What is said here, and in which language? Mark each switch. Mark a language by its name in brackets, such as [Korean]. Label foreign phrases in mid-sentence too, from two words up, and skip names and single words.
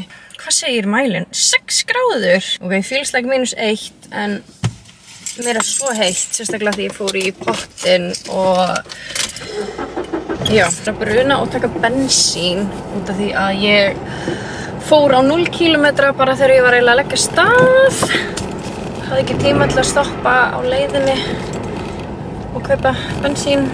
[Icelandic] Hvað segir mælinn? 6 gráður! [English] Ok, feels like -1, [Icelandic] en mér er svo heitt, sérstaklega því ég fór í pottinn og já, það er bruna og taka bensín út af því að ég fór á 0 km bara þegar ég var eiginlega að leggja stað. Hafði ekki tíma til að stoppa á leiðinni og kaupa bensín.